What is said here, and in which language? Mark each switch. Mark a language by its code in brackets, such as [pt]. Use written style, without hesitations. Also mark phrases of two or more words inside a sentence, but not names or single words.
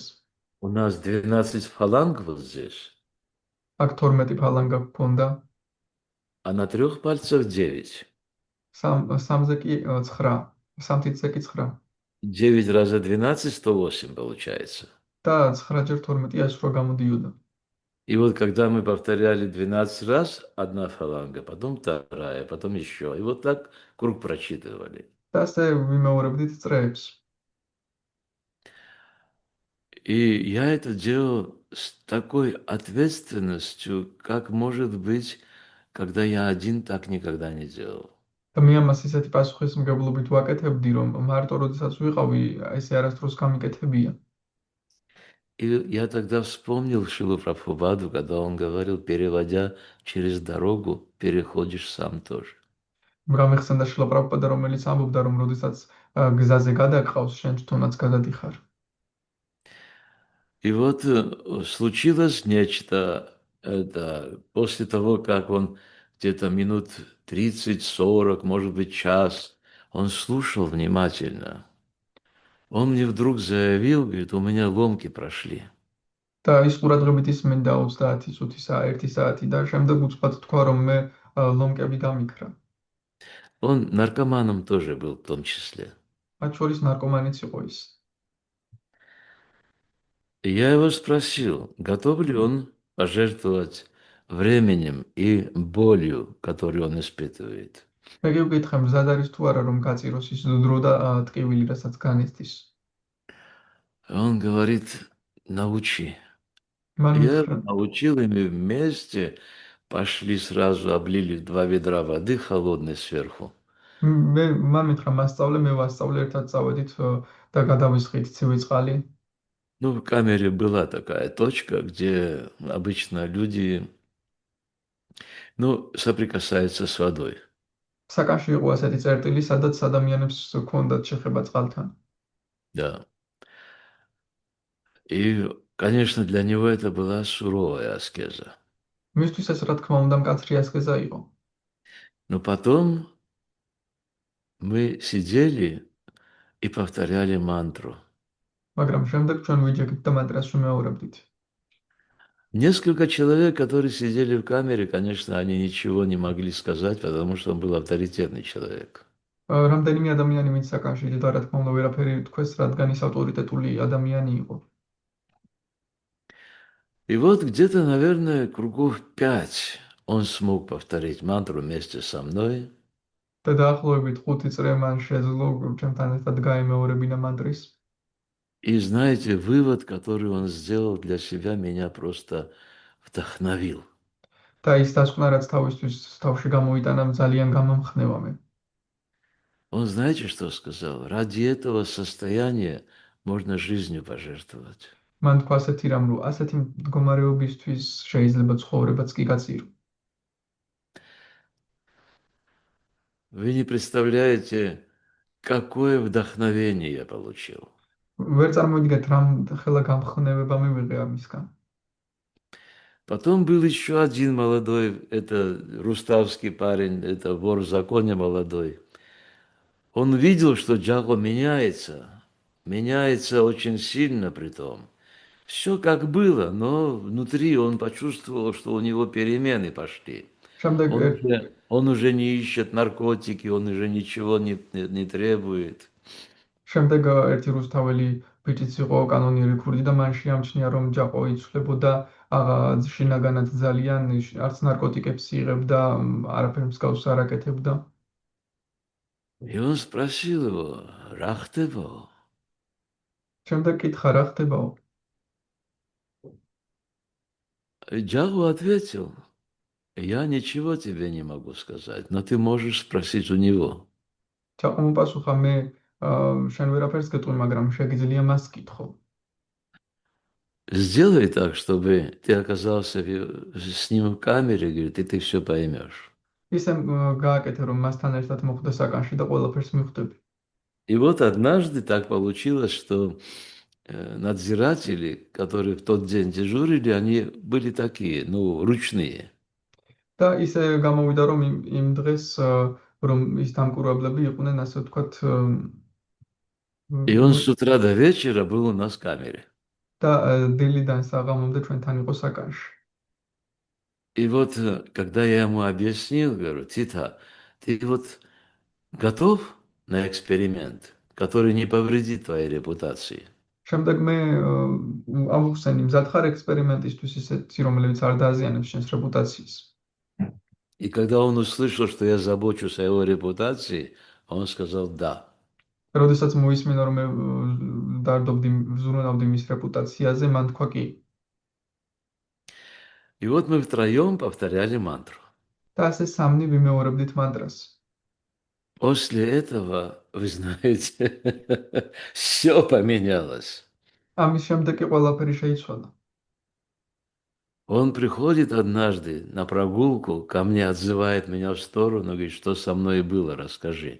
[ru] У нас 12 фаланг вот здесь, [ka] აქ 12 ფალანგა გქონდა, [ru] а на 3 пальцах 9. [ka] სამზე კი 9, სამთითზე კი 9. [ru] 9 раза 12, 108 получается. [ka] და 9 ჯერ 12 ეს რა გამოდიოდა. [ru] И вот когда мы повторяли 12 раз, одна фаланга, потом вторая, потом еще. И вот так круг прочитывали. [ka] და ასე ვიმეორებდით წრეებს. [ru] И я это делал с такой ответственностью, как может быть, когда я один так никогда не делал. [ka] და მე ამას ისეთი პასუხისმგებლობით ვაკეთებდი, რომ მარტო როდესაც ვიყავი, ესე არასდროს გამიკეთებია. [ru] И я тогда вспомнил Шилу Прабхупаду, когда он говорил, переводя через дорогу, переходишь сам тоже. [ka] გამიხსენდა შილა პრაბჰუპადა, რომელიც ამბობდა, რომ როდესაც გზაზე გადაგყავს, შენ თვითონაც გადადიხარ. [ru] И вот случилось нечто, это после того, как он где-то минут 30-40, может быть, час, он слушал внимательно. Он мне вдруг заявил, говорит, у меня ломки прошли. [ka] და ის ყურადღებით ისმენდა 30 წუთისა, 1 საათი და შემდეგ უცბად თქვა, რომ მე ლომკები გამიქრა. [ru] Он наркоманом тоже был в том числе. [ka] მათ შორის ნარკომანიც იყო ის. [ru] И я его спросил, готов ли он пожертвовать временем и болью, которую он испытывает. [ka] მე გივკითხე, მზად არის თუ არა, რომ გაწიროს ის დრო და ტკივილი, რასაც განიცდის. [ru] Он говорит, научи. [ka] მან [ru] Я [ka] უთხრა, [ru] его научил, и мы вместе пошли сразу, облили 2 ведра воды холодной сверху. [ka] მან მითხრა, მასწავლე, მე ვასწავლე, ერთად წავედით და გადავისხით ცივი წყალი. [ru] Ну, в камере была такая точка, где обычно люди, ну, соприкасаются с водой. [ka] საკანში იყო ასეთი წერტილი, სადაც ადამიანებს ჰქონდათ შეხება წყალთან. [ru] Да. И, конечно, для него это была суровая аскеза. [ka] მისთვის ეს, რა თქმა უნდა, მკაცრი ასკეზა იყო. [ru] Но потом мы сидели и повторяли мантру. [ka] მაგრამ შემდეგ ჩვენ ვიჯექით და მანტრას ვიმეორებდით. [ru] Несколько человек, которые сидели в камере, конечно, они ничего не могли сказать, потому что он был авторитетный человек. [ka] რამდენიმე ადამიანი ვინც საკანში იყო, რა თქმა უნდა, ვერაფერი თქვეს, რადგან ის ავტორიტეტული ადამიანი იყო. [ru] И вот где-то, наверное, кругов 5 он смог повторить мантру вместе со мной. [ka] და დაახლოებით 5 წრე მან შეძლო ჩემთან ერთად გაემეორებინა მანტრის. [ru] И знаете, вывод, который он сделал для себя, меня просто вдохновил. [ka] და ის დასკვნა, რაც თავისთვის თავში გამოიტანა, ძალიან გამომხნევა მე. [ru] Он, знаете, что сказал? Ради этого состояния можно жизнью пожертвовать. [ka] მან თქვა ასეთი რამ, რომ ასეთი მდგომარეობისთვის შეიძლება ცხოვრებაც კი გაწირო. [ru] Вы не представляете, какое вдохновение я получил. [ka] ვერ წარმოვიდგეთ, რამ ხელა გამხნევება მივიღე ამისგან. [ru] Потом был еще один молодой, это руставский парень, это вор в законе молодой. Он видел, что Джаго меняется очень сильно при том. Все как было, но внутри он почувствовал, что у него перемены пошли. [ka] შემდეგ [ru] Он уже не ищет наркотики, он уже ничего не требует. [ka] შემდეგ ერთი რუსთაველი ბიჭიც იყო კანონიერი ქურდი და მან შეამჩნია, რომ ჯაყო იცვლებოდა შინაგანად ძალიან, არც ნარკოტიკებს იღებდა, არაფერ მსგავს არ აკეთებდა. [ru] И он спросил его, [ka] რა ხდება? შემდეგ კითხა, რა ხდებაო? [ru] Джаго ответил, я ничего тебе не могу сказать, но ты можешь спросить у него. [ka] ჯაყო მოპასუხა, მე შენ ვერაფერს გეტყვი, მაგრამ შეგიძლია მას კითხო. [ru] Сделай так, чтобы ты оказался с ним в камере, говорит, и ты все поймешь. [ka] ისე გააკეთე, რომ მასთან ერთად მოხვდა საკანში და ყველაფერს მიხვდები. [ru] И вот однажды так получилось, что надзиратели, которые в тот день дежурили, они были такие, ну, ручные. [ka] და ისე გამოვიდა, რომ იმ დღეს რომ ის დამკურვებლები იყვნენ, ასე ვთქვათ, [ru] И он с утра до вечера был у нас в камере. [ka] და დილიდან საღამომდე ჩვენთან იყო საკანში. [ru] И вот, когда я ему объяснил, говорю, Тита, ты вот готов на эксперимент, который не повредит твоей репутации? [ka] შემდეგ მე ამოვხსენი, მზად ხარ ექსპერიმენტისთვის ისეთი, რომელიც არ დააზიანებს შენს რეპუტაციას. [ru] И когда он услышал, что я забочусь о его репутации, он сказал «да». [ka] როდესაც მოისმინა, რომ მე ვზრუნავდი მის რეპუტაციაზე, მან თქვა კი. [ru] И вот мы втроем повторяли мантру. [ka] და ასე სამნი ვიმეორებდით მანტრას. [ru] После этого, вы знаете, все поменялось. [ka] ამის შემდეგ კი ყველაფერი შეიცვალა. [ru] Он приходит однажды на прогулку, ко мне отзывает меня в сторону, говорит, что со мной было, расскажи.